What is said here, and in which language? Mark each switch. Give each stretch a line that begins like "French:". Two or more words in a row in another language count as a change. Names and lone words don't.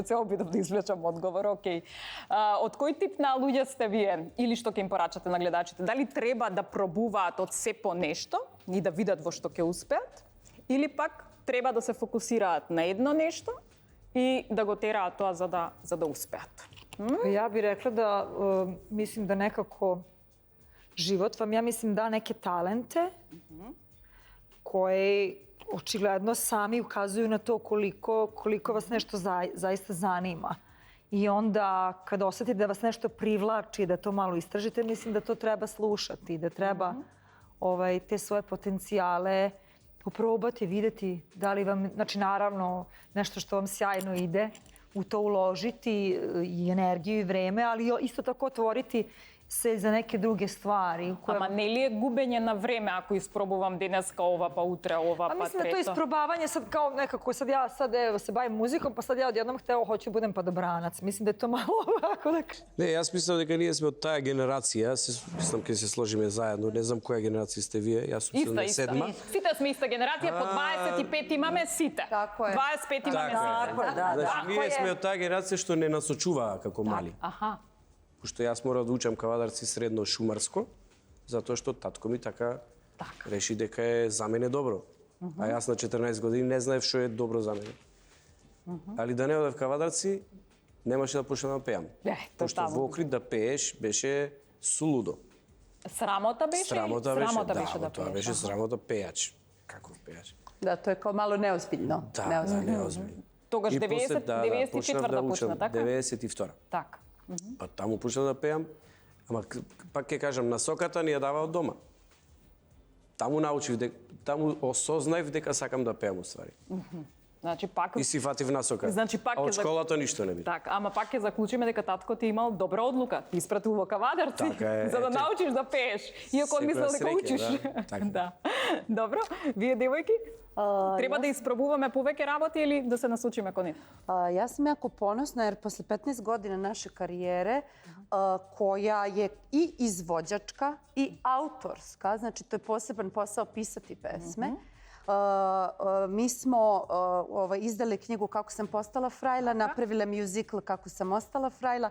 Macedonian: Се обидов да извлечам одговор, окей. Од кој тип на луѓе сте вие? Или што ќе им порачате на гледачите? Дали треба да пробуваат од се по нешто и да видат во што ќе успеат? Или пак треба да се фокусираат на едно нешто и да го тераат тоа за да успеат?
Serbian: Ja bih rekla da mislim da nekako život vam, ja mislim, da neke talente koje očigledno sami ukazuju na to koliko vas nešto zaista zanima. I onda kad osetite da vas nešto privlači, da to malo istražite, mislim da to treba slušati, da treba te svoje potencijale, poprobati, vidjeti da li vam, znači naravno nešto što vam sjajno ide, u to uložiti i energiju i vreme, ali isto tako otvoriti se za neke druge stvari.
Macedonian: Ама не ли е губење на време ако испробувам денеска ова, па утре ова, па трето?
Serbian: Mislim da to isprobavanje sad kao nekako, sad ja evo, se bavim muzikom, pa sad ja odjednom hoću budem padobranac. Mislim da je to malo ovako da kažem.
Macedonian: Не, јас мислам дека ние сме од таа генерација, мислам ке се сложиме заедно, не знам која генерација сте вие, јас сум 77. Сите сме иста генерација, по 25 имаме сите. Тако е. 25 имаме сите. Значи, ние сме од таа генерација што не насочуваа како мали. Аха. Пошто јас мора да учам кавадарци средно шумарско, затоа што татко ми така реши дека е за мене добро. А јас на 14 години не знаев што е добро за мене. Али да не одев кавадарци, немаше да почнам да пеам. Пошто во Охрид да пееш беше сулудо. Срамота беше? Срамота беше, да тоа беше срамота пејач. Каков пејач?
Serbian: Da, to je kao malo neozbiljno.
Macedonian: Да, неозбилно. Тогаш И после, 94-та почна, така? 92-та. Така. Па таму почнав да пеам, ама пак ќе кажам, насоката ни ја дава од дома. Таму научив, таму осознаев дека сакам да пеам уствари. Значи пак И си фатив насока. Значи пак а од школата ништо не би. Така, ама пак ќе заклучиме дека татко ти имал добра одлука. Ти испратил во кавадарци Така е, за да ете. научиш да пееш. Иако он мислел дека Секоја учиш. среќа, така. Да. Добро. Вие девојки? Треба да испробуваме повеќе работи или да се насочиме кон нив?
Serbian: Ja sam jako ponosna jer posle 15 godina naše karijere koja je i izvođačka i autorska, znači to je poseban posao pisati pesme. Mi smo izdali knjigu Kako sam postala frajla, napravila muzikl Kako sam ostala frajla.